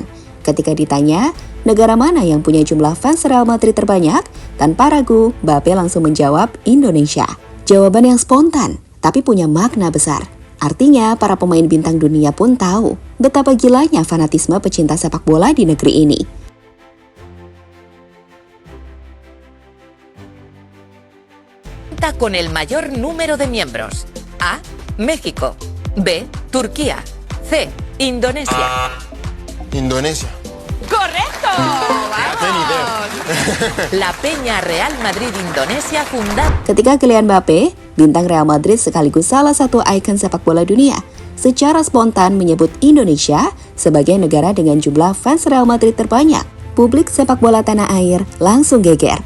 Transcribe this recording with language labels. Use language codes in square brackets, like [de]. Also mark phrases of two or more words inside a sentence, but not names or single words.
[id] Ketika ditanya, negara mana yang punya jumlah fans Real Madrid terbanyak? Tanpa ragu, Mbappe langsung menjawab Indonesia. Jawaban yang spontan, tapi punya makna besar. Artinya, para pemain bintang dunia pun tahu betapa gilanya fanatisme pecinta sepak bola di negeri ini. [es] Cuenta con el mayor número de miembros. A. México. B. Turquía. C. Indonesia. Indonesia. ¡Correcto! ¡Vamos! La Peña Real Madrid Indonesia fundada. [id] Ketika Kylian Mbappe, bintang Real Madrid sekaligus salah satu ikon sepak bola dunia, secara spontan menyebut Indonesia sebagai negara dengan jumlah fans Real Madrid terbanyak, publik sepak bola tanah air langsung geger.